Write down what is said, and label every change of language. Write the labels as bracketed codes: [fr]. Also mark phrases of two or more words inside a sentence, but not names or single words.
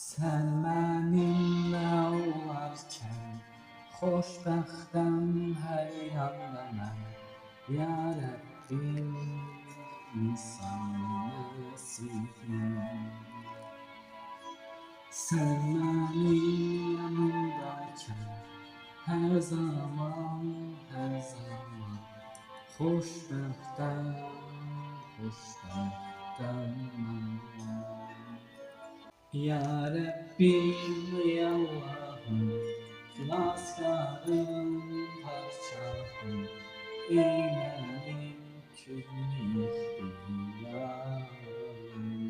[tr] Sen benimle olarken [az] xoşbəxtəm hər yanda mən. Ya Rəbbim, insan nəsibim. [tr] Sen benim yanımdayken her zaman [az] xoşbəxtəm mən. Ya Rabbim, ya Allah'ım, xilaskarım, parçam, eylərim külli ixtiyarım.